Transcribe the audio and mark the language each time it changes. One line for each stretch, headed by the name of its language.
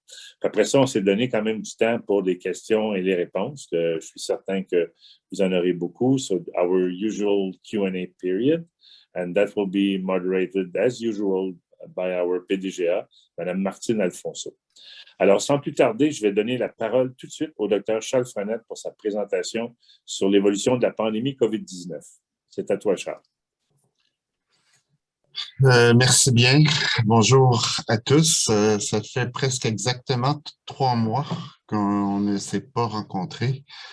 French: Puis après ça, on s'est donné quand même du temps pour les questions et les réponses. Je suis certain que vous en aurez beaucoup.
English: So our usual Q&A period, and that will be moderated as usual by our PDGA, Madame Martine Alfonso.
French: Alors, sans plus tarder, je vais donner la parole tout de suite au Dr. Charles Frenette pour sa présentation sur l'évolution de la pandémie COVID-19. C'est à toi, Charles. Merci bien. Bonjour à tous. Ça fait presque exactement 3 mois qu'on ne s'est pas rencontrés.